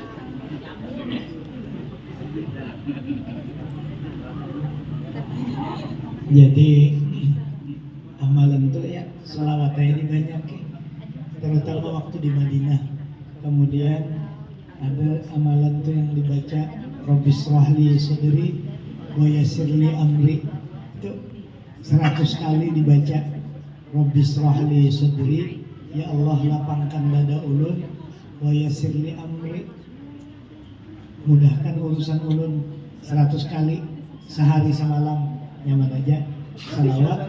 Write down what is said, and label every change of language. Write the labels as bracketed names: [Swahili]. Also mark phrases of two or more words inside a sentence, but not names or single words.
[Indonesian] Jadi amalan itu ya selawat ini banyak ya. Terutama waktu di Madinah. Kemudian ada amalan itu yang dibaca [Arabic] رب اشرح لي صدري ويسر لي أمري [Indonesian] itu 100 kali dibaca [Arabic] رب اشرح لي صدري, [Indonesian] ya Allah lapangkan dada ulun, [Arabic] ويسر لي أمري, [Indonesian] mudahkan urusan ulun. 100 kali sehari semalam, nyaman aja salawat